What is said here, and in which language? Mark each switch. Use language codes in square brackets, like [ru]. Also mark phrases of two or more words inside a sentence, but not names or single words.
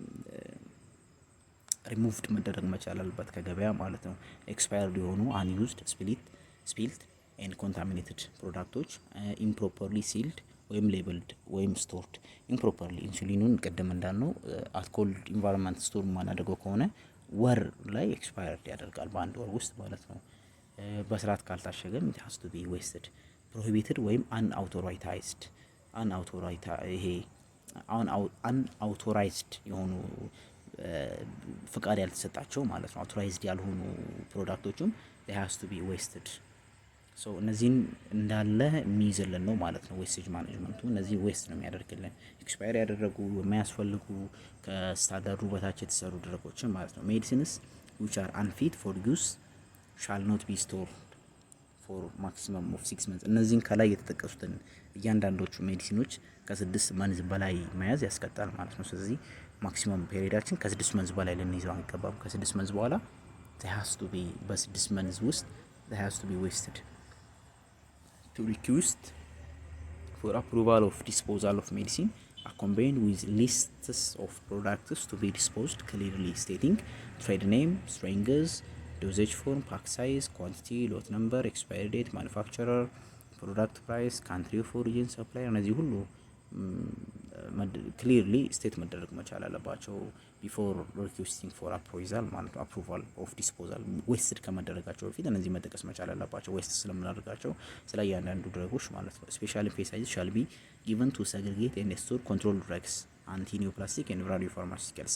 [am] ሪሙቭድ መደረግ መቻል አለበት ከገበያ ማለት ነው። ኤክስፓየርድ የሆኑ [en] unused spilt and contaminated products improperly sealed [am] ወይም ሌብልድ ወይም [en] stored improperly [am] ኢንሱሊኑን ቅድም እንዳልነው [en] at cold environment store [am] ማናደርገው ከሆነ ወር ላይ ኤክስፓየርድ ያደርጋል በአንድ ወር ውስጥ ማለት ነው። በስርዓት ካልታሸገም [en] it has to be wasted prohibited [am] ወይም unauthorized ይሄ unauthorized የሆኑ ፍቃድ ያልተሰጣቸው ማለት ነው። አውቶራይዝድ ያልሆኑ ፕሮዳክቶችም [en] they has to be wasted [am] ሶ እነዚህን እንዳለ የሚይዝልን ነው ማለት ነው። [en] wastage management [am] እነዚህ ዌስት ነው የሚያደርግልን ኤክስፓየር ያደረጉ የማያስፈልጉ ከስታንዳርዱ በታች የተሰሩ ድረጎችን ማለት ነው። [en] medicines which are unfit for use shall not be stored for maximum of 6 [am] months እነዚህን ከላይ የተጠቀሱትን እያንዳንዶቹ ሜዲሲኖች ከ6 መንዝ በላይ መያዝ ያስቀጣል ማለት ነው። ስለዚህ [en] maximum period [am] ከ6 መንዝ በላይ ልንይዘው አይገባም። ከ6 መንዝ በኋላ [en] they has to be [am] በ6 መንዝ ውስጥ [en] they has to be wasted to request for approval of disposal of medicine accompanied with lists of products to be disposed clearly stating trade name, strengths, dosage form, pack size, quantity, lot number, expiry date, manufacturer, product price, country of origin, supplier [am] እነዚህ ሁሉ [en] clearly state [am] መደረግ መቻል አለባቸው [en] before requesting for approval [am] ማለት ነው። [en] approval of disposal wasted [am] ከመደረጋቸው በፊት እነዚህ መጠቀስ መቻል አለባቸው። ዌስት ስለምናደርጋቸው ስለ እያንዳንዱ ድረጎች ማለት ነው። [en] specially space shall be given to segregate and store control drugs antineoplastic and radiopharmaceuticals